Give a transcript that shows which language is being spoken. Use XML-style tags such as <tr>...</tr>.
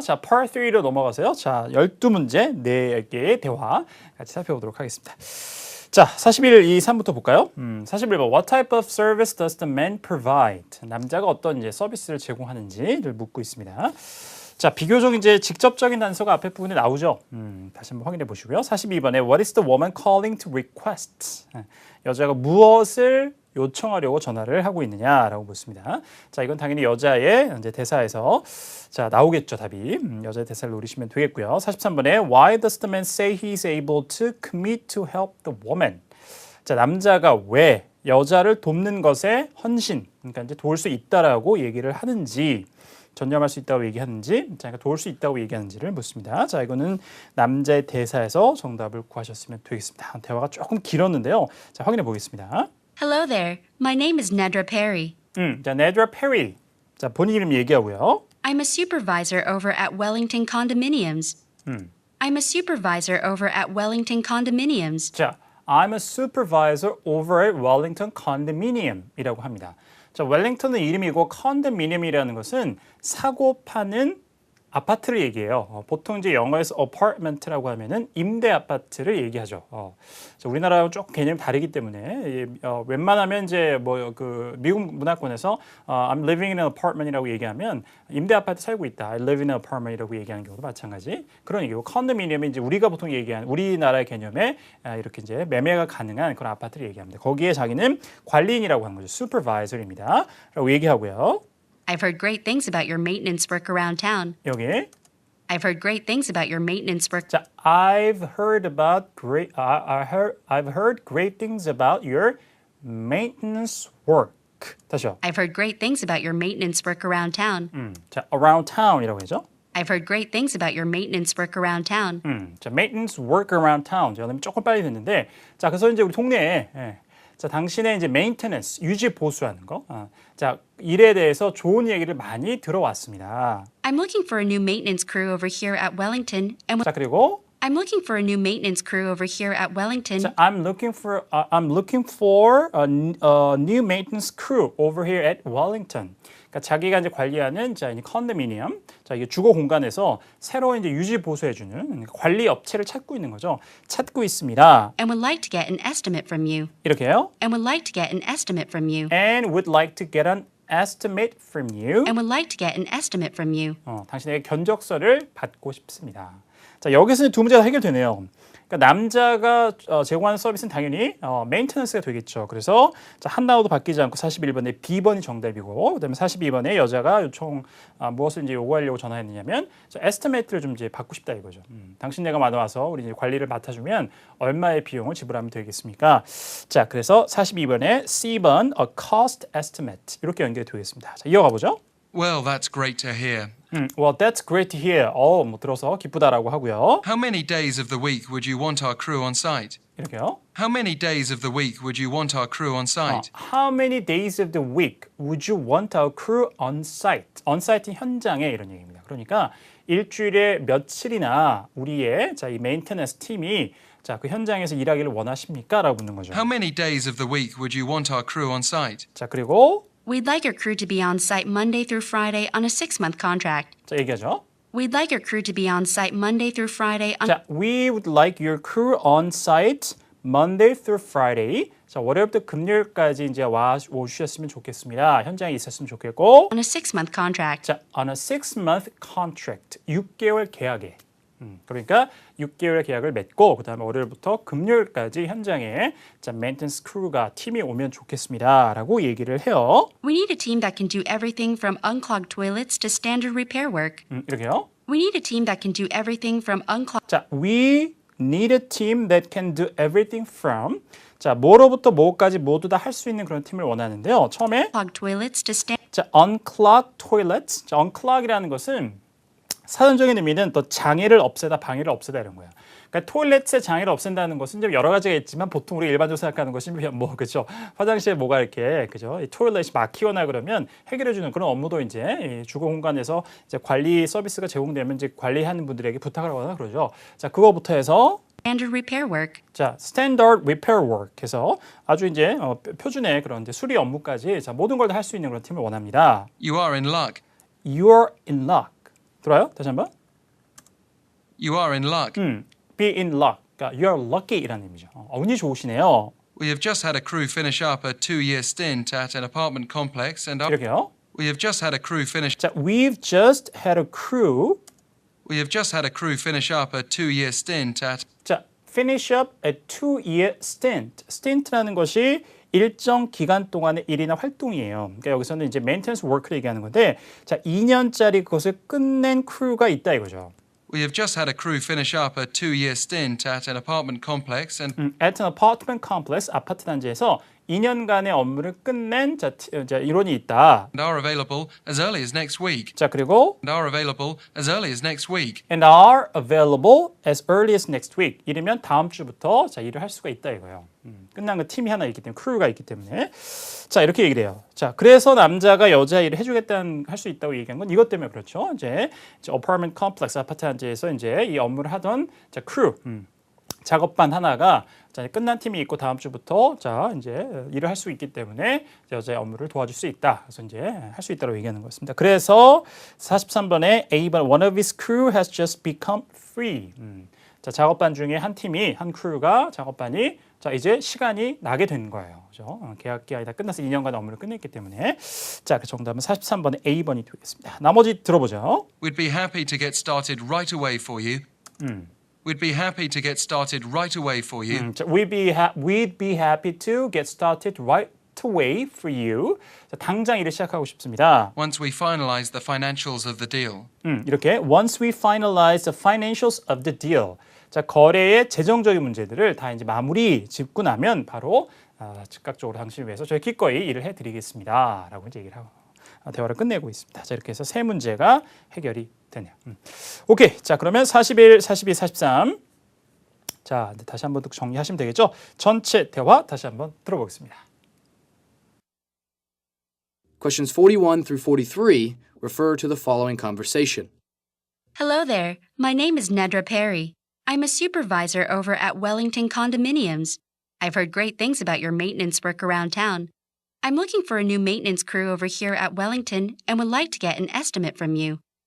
<ko>자, Part 3로 넘어가세요. 자, 12문제, 4개의 대화 같이 살펴보도록 하겠습니다. 자, 41, 2, 3부터 볼까요? 41번.</ko> <en>What type of service does the man provide?</en> <ko>남자가 어떤 이제 서비스를 제공하는지를 묻고 있습니다. 자, 비교적 이제 직접적인 단서가 앞에 부분에 나오죠. 다시 한번 확인해 보시고요.</ko> <en>42번에 What is the woman calling to request?</en> <ko>여자가 무엇을 요청하려고 전화를 하고 있느냐라고 묻습니다. 자, 이건 당연히 여자의 이제 대사에서 자 나오겠죠, 답이. 여자의 대사를 노리시면 되겠고요.</ko> <en>43번에 Why does the man say he's able to commit to help the woman?</en> <ko>자, 남자가 왜 여자를 돕는 것에 헌신, 그러니까 이제 도울 수 있다라고 얘기를 하는지, 전념할 수 있다고 얘기하는지, 자, 그러니까 도울 수 있다고 얘기하는지를 묻습니다. 자, 이거는 남자의 대사에서 정답을 구하셨으면 되겠습니다. 대화가 조금 길었는데요. 자, 확인해 보겠습니다.</ko> <en>Hello there. My name is Nedra Perry.</en> <ko>자, Nedra Perry. 자, 본인 이름 얘기하고요.</ko> <en>I'm a supervisor over at Wellington Condominiums. I'm a supervisor over at Wellington Condominiums. 자, I'm a supervisor over at Wellington Condominium이라고</en> <ko>합니다. 자, 웰링턴은 이름이고 컨도미니엄이라는 것은 사고 파는 아파트를 얘기해요. 보통 이제 영어에서 apartment라고 하면은 임대 아파트를 얘기하죠. 자, 우리나라하고 조금 개념이 다르기 때문에 웬만하면 이제 뭐 그 미국 문화권에서</ko> <en>I'm living in an apartment</en> <ko>이라고 얘기하면 임대 아파트 살고 있다.</ko> <en>I live in an apartment이라고</en> <ko>얘기하는 경우도 마찬가지. 그런 얘기고 컨도미니엄이 이제 우리가 보통 얘기하는 우리나라의 개념에 이렇게 이제 매매가 가능한 그런 아파트를 얘기합니다. 거기에 자기는 관리인이라고 하는 거죠. supervisor입니다.라고 얘기하고요.</ko> <en>I've heard great things about your maintenance work around town.</en> <ko>여기</ko> <en>I've heard great things about your maintenance work. 자, I've heard great things about your maintenance work. 다시요. I've heard great things about your maintenance work around town. 자, around town이라고 하죠. I've heard great things about your maintenance work around town. 자, maintenance work around town.</en> <ko>제가 조금 빨리 됐는데, 자, 그래서 이제 우리 동네에 자, 당신의 이제 maintenance 유지 보수하는 거. 자, 일에 대해서 좋은 얘기를 많이 들어왔습니다.</ko> <en>I'm looking for a new maintenance crew over here at Wellington. And</en> <ko>자, 그리고</ko> <en>I'm looking for a new maintenance crew over here at Wellington. 자, I'm looking for a new maintenance crew over here at Wellington.</en> <ko>그러니까 자기가 이제 관리하는 자, 이 컨도미니엄, 자, 이게 주거 공간에서 새로 이제 유지 보수해주는 관리 업체를 찾고 있는 거죠. 찾고 있습니다.</ko> <en>And would like to get an estimate from you.</en> <ko>이렇게요.</ko> <en>And would like to get an estimate from you. And would like to get an estimate from you. And would like to get an estimate from you.</en> <ko>당신에게 견적서를 받고 싶습니다. 자, 여기서 두 문제가 해결되네요. 그러니까 남자가 제공하는 서비스는 당연히 메인테넌스가 되겠죠. 그래서 자, 하나도 바뀌지 않고 41번에 B번이 정답이고, 그다음에 42번에 여자가 요청 무엇을 이제 요구하려고 전화했느냐면 에스티메이트를 좀 이제 받고 싶다 이거죠. 당신네가 와서 우리 이제 관리를 맡아주면 얼마의 비용을 지불하면 되겠습니까? 자, 그래서 42번에 C번</ko> <en>a cost estimate</en> <ko>이렇게 연결이 되겠습니다. 자, 이어가 보죠.</ko> <en>Well, that's great to hear. Well, that's great to hear.</en> <ko>뭐 들어서 기쁘다라고 하고요.</ko> <en>How many days of the week would you want our crew on site?</en> <ko>이렇게요.</ko> <en>How many days of the week would you want our crew on site? How many days of the week would you want our crew on site? On site</en> <ko>현장에 이런 얘기입니다. 그러니까 일주일에 며칠이나 우리의 자, 이 메인테넌스 팀이 자, 그 현장에서 일하기를 원하십니까? 라고 묻는 거죠.</ko> <en>How many days of the week would you want our crew on site?</en> <ko>자, 그리고</ko> <en>We'd like your crew to be on site Monday through Friday on a 6-month contract.</en> <ko>자, 얘기하죠.</ko> <en>We'd like your crew to be on site Monday through Friday on 자, we would like your crew on site Monday through Friday.</en> <ko>자, 월요일부터 금요일까지 이제 오주셨으면 좋겠습니다. 현장에 있었으면 좋겠고.</ko> <en>a 6-month contract. 자, on a 6-month contract.</en> <ko>6개월 계약에. 그러니까 6개월 계약을 맺고 그다음에 월요일부터 금요일까지 현장에 자, maintenance crew가 팀이 오면 좋겠습니다라고 얘기를 해요.</ko> <en>We need a team that can do everything from unclogged toilets to standard repair work.</en> <ko>이렇게요.</ko> <en>We need a team that can do everything from unclogged</en> <ko>자,</ko> <en>we need a team that can do everything from</en> <ko>자, 뭐로부터 뭐까지 모두 다 할 수 있는 그런 팀을 원하는데요. 처음에</ko> <en>toilets to stand 자, unclogged toilets.</en> <ko>자, unclog이라는 것은 사전적인 의미는 또 장애를 없애다, 방해를 없애다 이런 거예요. 그러니까 토일렛의 장애를 없앤다는 것은 이제 여러 가지가 있지만 보통 우리가 일반적으로 생각하는 것이 뭐 그죠? 화장실에 뭐가 이렇게 그죠? 이 토일렛이 막히거나 그러면 해결해 주는 그런 업무도 이제 이 주거 공간에서 이제 관리 서비스가 제공되면 이제 관리하는 분들에게 부탁을 하거나 그러죠. 자, 그거부터 해서 standard repair work. 자,</ko> <en>standard repair work</en> <ko>해서 아주 이제 표준의 그런 이제 수리 업무까지 자, 모든 걸 다 할 수 있는 그런 팀을 원합니다.</ko> <en>You are in luck. you're in luck.</en> <ko>들어요? 다시 한번.</ko> <en>You are in luck. be in luck.</en> <ko>그러니까</ko> <en>you're lucky</en> <ko>이라는 의미죠. 운이 좋으시네요.</ko> <en>We have just had a crew finish up a 2-year stint at an apartment complex and</en> <ko>이렇게요.</ko> <en>we have just had a crew finish 자, we've just had a crew. We have just had a crew finish up a 2-year stint at 자, finish up a 2-year stint.</en> <ko>stint라는 것이 일정 기간 동안의 일이나 활동이에요. 그러니까 여기서는 이제 maintenance work를 얘기하는 건데, 자, 2년짜리 그것을 끝낸 크루가 있다 이거죠.</ko> <en>We have just had a crew finish up a 2-year stint at an apartment complex and at an apartment complex,</en> <ko>아파트 단지에서 2년간의 업무를 끝낸 자, 이론이 있다.</ko> <en>are available as early as next week.</en> <ko>자, 그리고</ko> <en>And are available as early as next week. and are available as early as next week.</en> <ko>이르면 다음 주부터 자, 일을 할 수가 있다 이거예요. 끝난 거 팀이 하나 있기 때문에 크루가 있기 때문에 자 이렇게 얘기를 해요. 자 그래서 남자가 여자 일을 해주겠다는 할 수 있다고 얘기한 건 이것 때문에 그렇죠. 이제 apartment complex 아파트 단지에서 이제 이 업무를 하던 자 크루 작업반 하나가 자, 끝난 팀이 있고 다음 주부터 자 이제 일을 할 수 있기 때문에 여자의 업무를 도와줄 수 있다. 그래서 이제 할 수 있다고 얘기하는 거였습니다. 그래서 43번에 A번</ko> <en>One of his crew has just become free.</en> <ko>자 작업반 중에 한 팀이 한 크루가 작업반이 자 이제 시간이 나게 된 거예요. 그죠? 계약 기간이 다 끝나서 2년간 업무를 끝냈기 때문에 자 그 정답은 43번에 A번이 되겠습니다. 나머지 들어보죠.</ko> <en>We'd be happy to get started right away for you. We'd be happy to get started right away for you. 자, we'd be happy to get started right away for you.</en> <ko>자, 당장 일을 시작하고 싶습니다.</ko> <en>Once we finalize the financials of the deal. 이렇게 once we finalize the financials of the deal.</en> <ko>자, 거래의 재정적인 문제들을 다 이제 마무리 짓고 나면 바로 즉각적으로 당신을 위해서 저희 기꺼이 일을 해드리겠습니다라고 이제 얘기를 하고 대화를 끝내고 있습니다. 자, 이렇게 해서 세 문제가 해결이 되네요. 오케이, 자 그러면 41, 42, 43. 자, 다시 한번 정리하시면 되겠죠? 전체 대화 다시 한번 들어보겠습니다.</ko> <en>Questions 41 through 43 refer to the following conversation. Hello there. My name is Nedra Perry. I'm a supervisor over at Wellington Condominiums. I've heard great things about your maintenance work around town. I'm looking for a new maintenance crew over here at Wellington and would like to get an estimate from you.</en>